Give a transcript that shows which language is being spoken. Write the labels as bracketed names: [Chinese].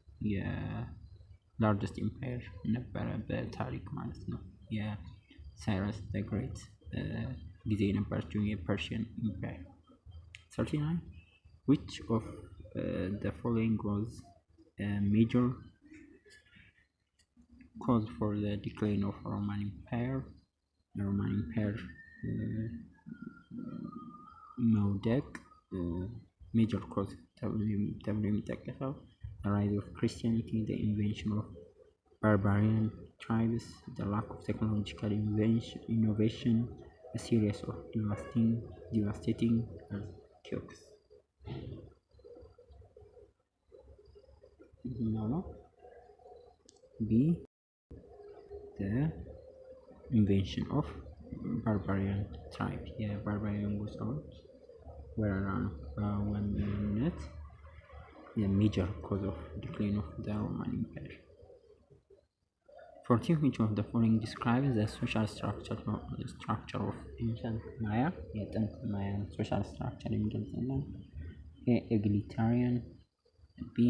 [Amharic] የላርጀስት ኢምፓየር ነበረ በታሪክ ማለት ነው። የሳይረስ ዘ ግሬት ጊዜ የነበረችው የፐርሺያን ኢምፓየር። [English] 39 which of the following was a major cause for the decline of Roman Empire? The Roman Empire [Amharic] መውደቅ [English] major cause [Amharic] ተብሎ የሚጠቀሰው [English] the rise of Christianity, the invention of barbarian tribes, the lack of technological innovation, a series of devastating earthquakes. No. B. The invention of barbarian tribe. [Amharic] Barbarian ጎሳዎች ወረራ ነው በዋናነት የሜጀር ኮዝ ኦፍ ዲክላይን ኦፍ the Roman Empire. [English] 14 which of the following describes the social structure of ancient Maya? [Amharic] የጥንት ማያን ሶሻል ስትራክቸር የሚገልጽልን egalitarian, B.